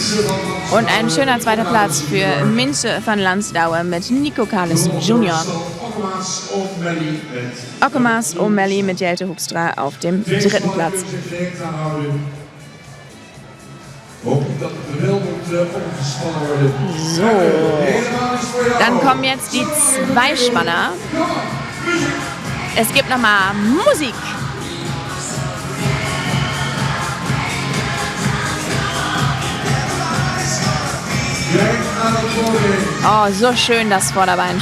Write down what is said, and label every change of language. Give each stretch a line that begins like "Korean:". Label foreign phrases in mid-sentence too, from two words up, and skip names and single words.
German: Und ein schöner zweiter Platz für Minze van Landsdaue mit Nico Kades Junior.
Dutch: Okkemas O'Malley met...
German: Okkemas O'Malley mit Jelte Hoekstra auf dem 3. Platz.
Dutch: Hoop ik dat het er wel moet opgespannen worden.
German: So, dann kommen jetzt die Zweispanner. Es gibt nochmal Musik. Oh, so schön das Vorderbein.